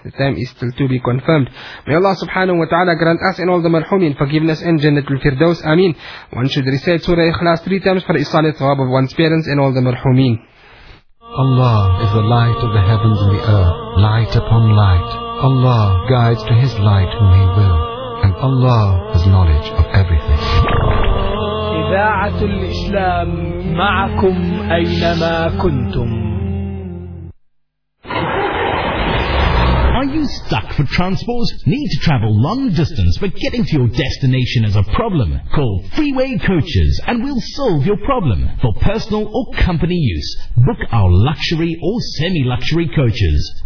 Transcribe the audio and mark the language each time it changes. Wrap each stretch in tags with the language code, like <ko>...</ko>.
<en>The time is still to be confirmed. May Allah subhanahu wa ta'ala grant us and all the marhumin forgiveness and Jannatul Firdaus. Ameen. One should recite Surah Ikhlas three times for isalat thawab of one's parents and all the marhumin. Allah is the light of the heavens and the earth, light upon light. Allah guides to His light whom He will, and Allah has knowledge of everything. Oh.</en> <ar>إذاعة الإسلام معكم أينما كنتم.</ar> <en>Are you stuck for transport? Need to travel long distance but getting to your destination is a problem? Call Freeway Coaches and we'll solve your problem. For personal or company use, book our luxury or semi-luxury coaches.</en>